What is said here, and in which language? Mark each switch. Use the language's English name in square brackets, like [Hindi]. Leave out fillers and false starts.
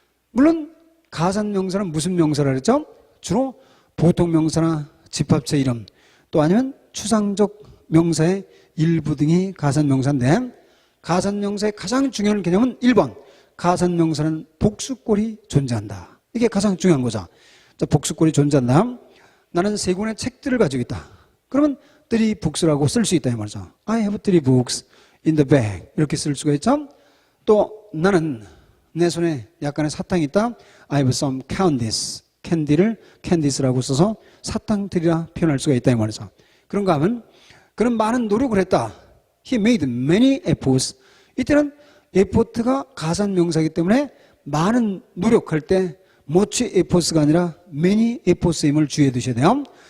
[Korean] 물론 가산 명사는 무슨 명사라 그랬죠? 주로 보통 명사나 집합체 이름 또 아니면 추상적 명사의 일부 등이 가산 명사인데 가산 명사의 가장 중요한 개념은 1번 가산 명사는 복수꼴이 존재한다. 이게 가장 중요한 거죠. 자, 복수꼴이 존재한다. 나는 3권의 책들을 가지고 있다. 그러면 3 books라고 쓸 수 있다 이 말이죠. [English] I have 3 books in the bag [Korean] 이렇게 쓸 수가 있죠. 또 나는 내 손에 약간의 사탕이 있다. [English] I have some candies. [Korean] 캔디를 candies라고 써서 사탕들이라 표현할 수가 있다 이 말이죠. 그런가 하면 그런 많은 노력을 했다. [English] He made many efforts. [Korean] 이때는 effort가 가산 명사이기 때문에 많은 노력할 때 much efforts가 아니라 many efforts임을 주의해 두셔야 돼요.